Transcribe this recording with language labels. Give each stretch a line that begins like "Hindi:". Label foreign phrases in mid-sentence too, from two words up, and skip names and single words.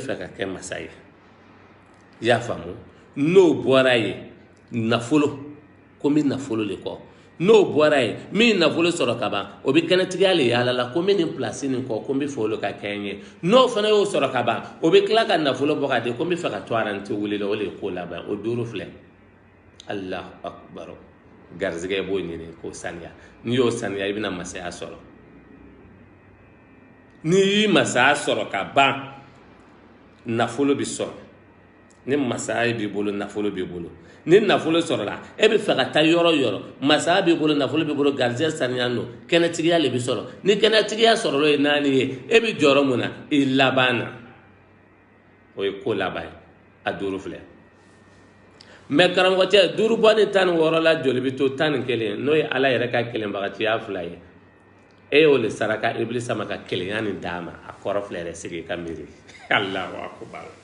Bambara: fɛ ka kɛ masa ye i y'a faamu n'o bɔra ye nafolo ko n bɛ nafolo le kɔ n'o bɔra ye min nafolo sɔrɔ ka ban o bɛ kɛnɛtigiya le yaala la ko n bɛ nin place nin kɔ ko n bɛ fɛ olu ka kɛ n ye n'o fana y'o sɔrɔ ka ban o bɛ tila ka nafolo bɔ ka di ko n bɛ fɛ ka to aranti wuli la o le ye ko laban o 5 filɛ
Arabic: الله أكبر
Bambara: garizigɛ b'o ɲini k'o saniya n'i y'o saniya i bɛna masaya sɔrɔ n'i y'i masaya sɔrɔ ka ban nafolo bɛ sɔrɔ ni masaya b'i bolo nafolo b'i bolo ni nafolo sɔrɔla e bɛ fɛ ka taa yɔrɔ yɔrɔ masaya b'i bolo nafolo b'i bolo garizigɛ saniya no kɛnɛtigiya le bɛ sɔrɔ ni kɛnɛtigiya sɔrɔla ye 4 ye e bɛ jɔyɔrɔ mun na i laban na o ye ko laban ye a 5 filɛ mais karamɔgɔ cɛ 5 bɔ ni 16 la joli bɛ to 11 n'o ye ala yɛrɛ ka kelenbagatiya 2 ye e y'o le saraka ibilisa ma ka kelenya nin d'a ma a kɔrɔ filɛ yɛrɛ sigi ka miiri
Arabic: الله أكبر